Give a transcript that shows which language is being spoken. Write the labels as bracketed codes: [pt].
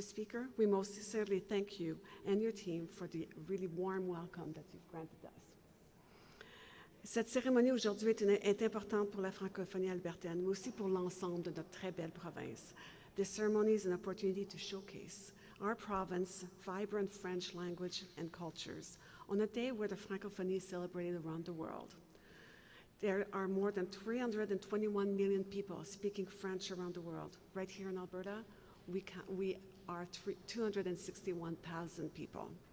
[en] Speaker, we most sincerely thank you and your team for the really warm welcome that you've granted us. [fr] Cette cérémonie aujourd'hui est importante pour la francophonie albertaine, mais aussi pour l'ensemble de notre très belle province. [en] This ceremony is an opportunity to showcase our province's vibrant French language and cultures on a day where the francophonie is celebrated around the world. There are more than 321 million people speaking French around the world. Right here in Alberta, we are 261,000 people.